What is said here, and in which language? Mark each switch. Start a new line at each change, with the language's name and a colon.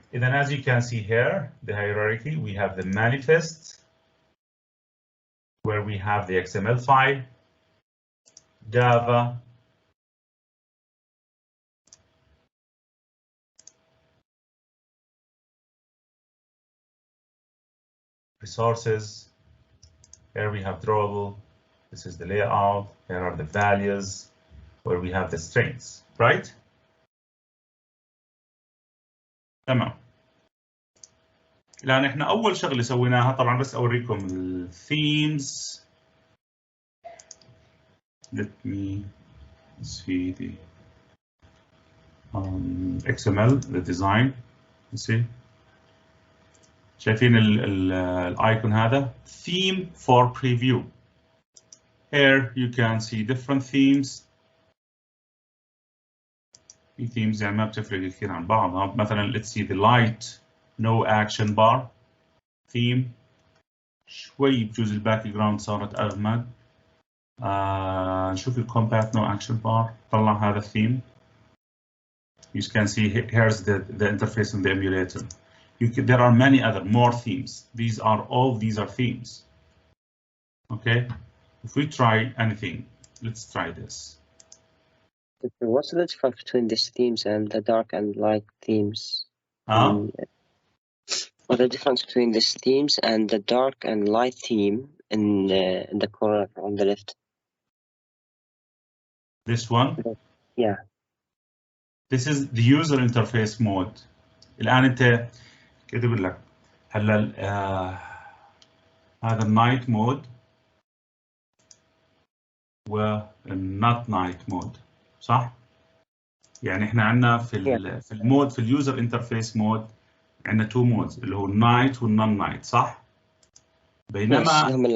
English: And then as you can see here, the hierarchy, we have the manifest, where we have the XML file, Java, resources. Here we have drawable. This is the layout. Here are the values, where we have the strings, right?
Arabic: تمام. الآن احنا أول شغلة سويناها، طبعا بس أوريكم الثيمز.
English: Let me see the XML, the design. You see.
Arabic: شايفين الايكون هذا
English: theme for preview. Here you can see different themes.
Arabic: في themes يعني ما بتفرق كثير عن بعضها.
English: مثلا let's see the light no action bar theme.
Arabic: شوي بجوز الباك جراوند صارت أغمق. نشوف الكومبات
English: no action bar.
Arabic: طلع هذا الثيم.
English: You can see here's the interface in the emulator. There are many other more themes. These are themes. Okay, if we try anything, let's try this. What's the difference between these themes and the dark and light themes? What's the difference between these themes and the dark and light theme in the corner on the left? This one? Yeah. This is the user interface mode.
Arabic: الآن أنت كاتب لك هلا هذا النايت مود والنوت نايت مود، صح؟ يعني احنا عندنا في المود في
English: اليوزر interface mode
Arabic: عندنا تو مودز اللي هو النايت والنون نايت، صح؟ بينما